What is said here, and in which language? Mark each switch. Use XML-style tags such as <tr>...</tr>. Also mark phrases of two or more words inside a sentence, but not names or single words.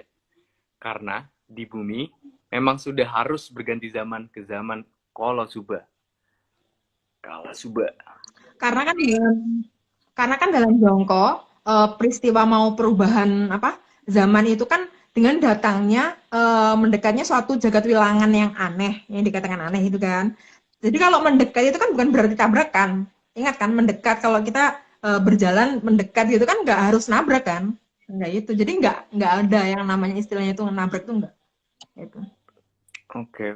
<id>Karena di bumi memang sudah harus berganti zaman ke zaman Kala Suba. Kala Suba. Karena kan dalam Jongko peristiwa mau perubahan zaman itu kan dengan datangnya mendekatnya suatu jagat wilangan yang aneh, yang dikatakan aneh itu kan. Jadi kalau mendekat itu kan bukan berarti tabrakan. Ingat kan mendekat, kalau kita berjalan mendekat gitu kan nggak harus nabrak kan. Enggak itu. Jadi nggak ada yang namanya istilahnya itu nabrak itu enggak. Itu. Oke.</id>